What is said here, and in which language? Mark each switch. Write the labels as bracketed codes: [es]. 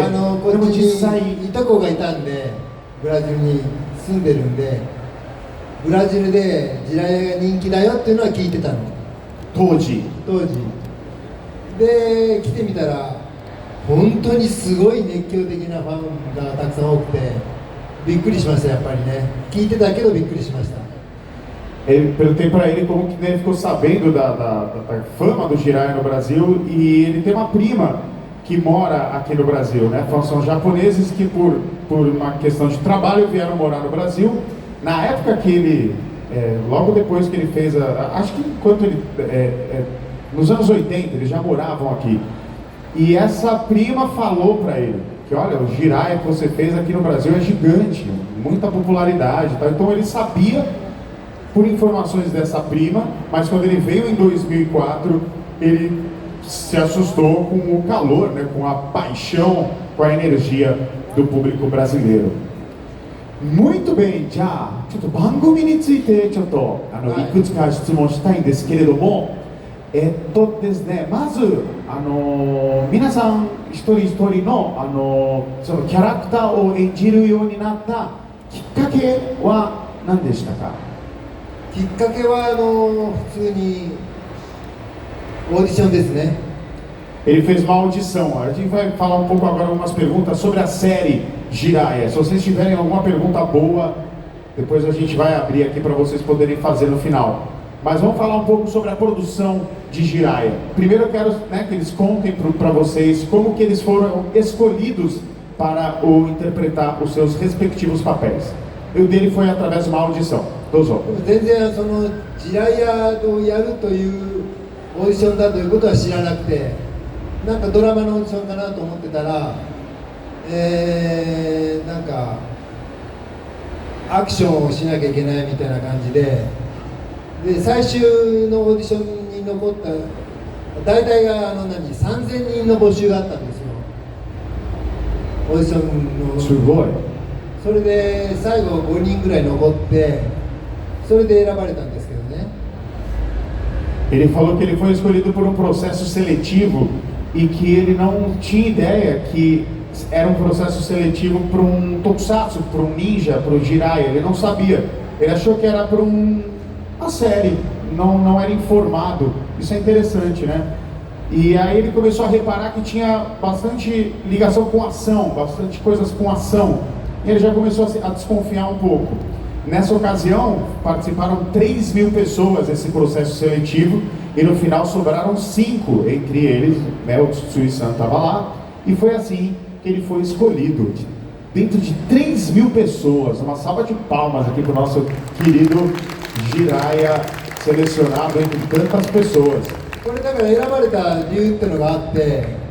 [ja] こっちにいとこがいたんで、ブラジルに住んでるんで、ブラジルでジライが人気だよっていうのは聞いてたの。当時。で来てみたら本当にすごい熱狂的なファンがたくさん多くてびっくりしました。やっぱりね、聞いてたけどびっくりしました。 [pt] Perguntei para ele como que ele ficou sabendo da fama do Jiraiya no Brasil, e ele tem uma prima que mora aqui no Brasil, né? São japoneses que por uma questão de trabalho vieram morar no Brasil. Na época que ele, logo depois que ele fez, acho que enquanto ele nos anos 80, eles já moravam aqui. E essa prima falou para ele que, olha, o Jiraiya que você fez aqui no Brasil é gigante, muita popularidade e tal. Então ele sabia por informações dessa prima, mas quando ele veio em 2004, ele se assustou com o calor, né, com a paixão, com a energia do público brasileiro. Muito bem, [ja] じゃあちょっと番組についてちょっといくつか質問したいんですけれども、ですね、まず皆さん一人一人のそのキャラクターを演じるようになったきっかけは何でしたか？きっかけは普通にオーディションですね。 [pt] Ele fez uma audição. A gente vai falar um pouco agora algumas perguntas sobre a série Jiraiya. Se vocês tiverem alguma pergunta boa, depois a gente vai abrir aqui para vocês poderem fazer no final. Mas vamos falar um pouco sobre a produção de Jiraiya. Primeiro eu quero, né, que eles contem para vocês como que eles foram escolhidos para interpretar os seus respectivos papéis. E o dele foi através de uma audição. [ja] Dozo. 全然そのジライアをやるというオーディションだということは知らなくて、なんかドラマのオーディションかなと思ってたら、なんかアクションをしなきゃいけないみたいな感じで、最終のオーディションに残った大体が3000人の募集があったんですよ、オーディションの。すごい。それで最後5人ぐらい残って、それで選ばれたんですけどね。 [pt] Ele falou que ele foi escolhido por processo seletivo e que ele não tinha ideia que era processo seletivo para tokusatsu, para ninja, para Jiraiya. Ele não sabia. Ele achou que era para uma série, não era informado. Isso é interessante, né? E aí ele começou a reparar que tinha bastante ligação com ação, bastante coisas com ação. E ele já começou a desconfiar um pouco. Nessa ocasião, participaram 3.000 pessoas desse processo seletivo e no final sobraram 5 entre eles, né, o Tsui-san estava lá, e foi assim que ele foi escolhido. Dentro de 3.000 pessoas, uma salva de palmas aqui para o nosso querido Jiraiya, selecionado entre tantas pessoas. [ja] これだから選ばれた理由っていうのがあって、